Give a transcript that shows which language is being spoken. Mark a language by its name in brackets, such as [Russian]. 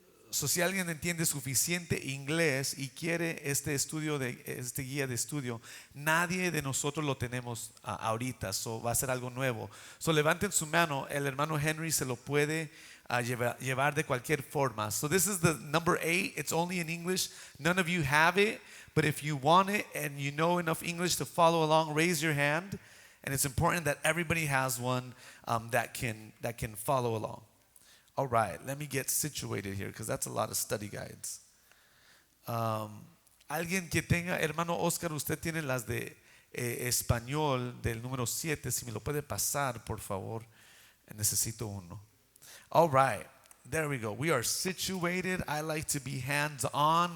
[Spanish] Si alguien entiende suficiente inglés y quiere este guía de estudio, nadie de nosotros lo tenemos ahorita. Va a ser algo nuevo. Levanten su mano. El hermano Henry se lo puede llevar de cualquier forma. [English] So this is the number 8. It's only in English. None of you have it, but if you want it and you know enough English to follow along, raise your hand. And it's important that everybody has one that can follow along. All right, let me get situated here because that's a lot of study guides. [Spanish] Alguien que tenga, hermano Oscar, usted tiene las de español del número 7. Si me lo puede pasar, por favor. Necesito uno. [English] All right, there we go. We are situated. I like to be hands-on.